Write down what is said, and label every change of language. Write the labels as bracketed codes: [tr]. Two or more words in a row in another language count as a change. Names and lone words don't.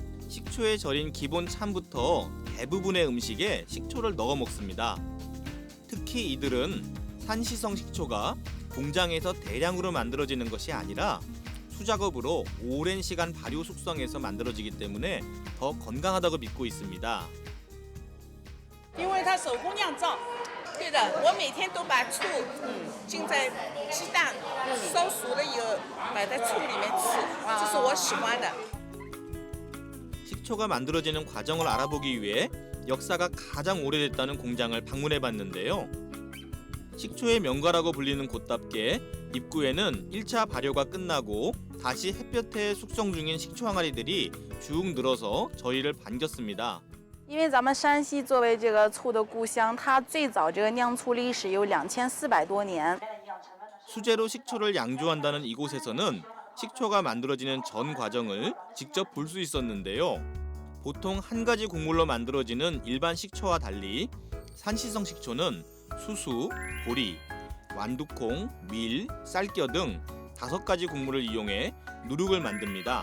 [ko] 식초에 절인 기본 참부터 대부분의 음식에 식초를 넣어 먹습니다. 특히 이들은 산시성 식초가 공장에서 대량으로 만들어지는 것이 아니라 수작업으로 오랜 시간 발효 숙성해서 만들어지기 때문에 더 건강하다고 믿고 있습니다. [zh] 因为它手工酿造。对的，我每天都把醋浸在鸡蛋烧熟了以后，摆在醋里面吃，这是我喜欢的。 [ko] 식초가 만들어지는 과정을 알아보기 위해 역사가 가장 오래됐다는 공장을 방문해 봤는데요. 식초의 명가라고 불리는 곳답게 입구에는 1차 발효가 끝나고 다시 햇볕에 숙성 중인 식초 항아리들이 쭉 늘어서 저희를 반겼습니다. [zh] 因为咱们山西作为这个醋的故乡，它最早这个酿醋历史有2400多年。 [ko] 수제로 식초를 양조한다는 이곳에서는 식초가 만들어지는 전 과정을 직접 볼 수 있었는데요. 보통 한 가지 곡물로 만들어지는 일반 식초와 달리 산시성 식초는 수수, 보리, 완두콩, 밀, 쌀겨 등 5가지 곡물을 이용해 누룩을 만듭니다.